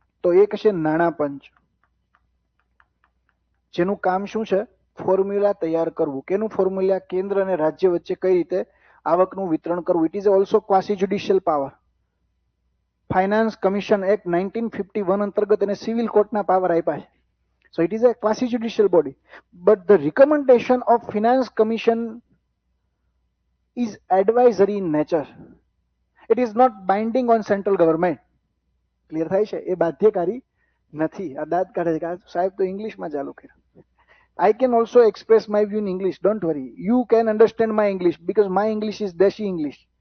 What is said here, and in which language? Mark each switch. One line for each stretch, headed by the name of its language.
Gujarati: તો એક છે નાણાં પંચ, જેનું કામ શું છે? ફોર્મ્યુલા તૈયાર કરવું. કેનું ફોર્મ્યુલા? કેન્દ્ર અને રાજ્ય વચ્ચે કઈ રીતે આવકનું વિતરણ કરવું.
English: It is also quasi judicial power.
Gujarati: Finance commission act 1951 અંતર્ગત એને સિવિલ કોર્ટના પાવર આપ્યા છે.
English: So it is a quasi judicial body, but the recommendation of finance commission is advisory in nature. It is not binding on central government.
Gujarati: Clear થાય છે? એ બાધ્યકારી નથી. આ દાદ કાઢે છે સાહેબ તો ઇંગ્લિશમાં ચાલુ કર્યું.
English: I can also express my view in English. Don't worry. You can understand my English because my English is Deshi English.